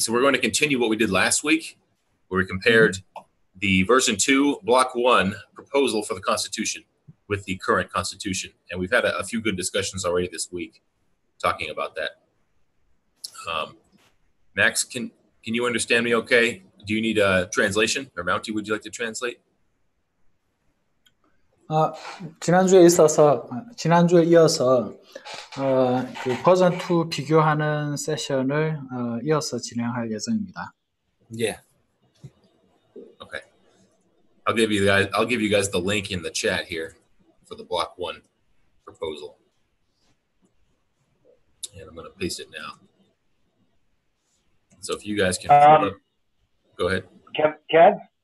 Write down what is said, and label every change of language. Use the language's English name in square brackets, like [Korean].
[English] So we're going to continue what we did last week, where we compared the version 2, block 1 proposal for the Constitution with the current Constitution. And we've had a few good discussions already this week talking about that. Max, can you understand me okay? Do you need a translation? Or Mountie, would you like to translate? [Korean] 지난주에 이어서 그 버전 2 비교하는 세션을 이어서 진행할 예정입니다. [English] Yeah. Okay. I'll give you guys the link in the chat here for the block 1 proposal. And I'm going to paste it now. So if you guys can go ahead. Kev?